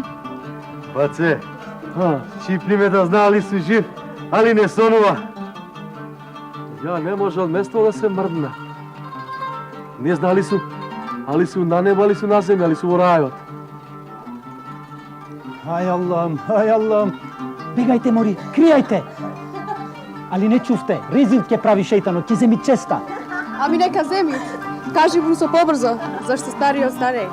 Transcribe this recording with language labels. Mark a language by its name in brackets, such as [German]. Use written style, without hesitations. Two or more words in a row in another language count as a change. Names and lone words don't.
[Macedonian] Паце, Чипли да знали су жив, али не сонува. Ја не може од место да се мрдна. Не знали су, али су на небо, али су на земја, али су во рајот. [Turkish] Ай Allah'ım. [Macedonian] Бегајте, мори, кријајте. Али не чувте, резил ќе прави шејтанот, ќе земи честа. Ами нека земи. Кажи му со побрзо, зашто стари од стареј.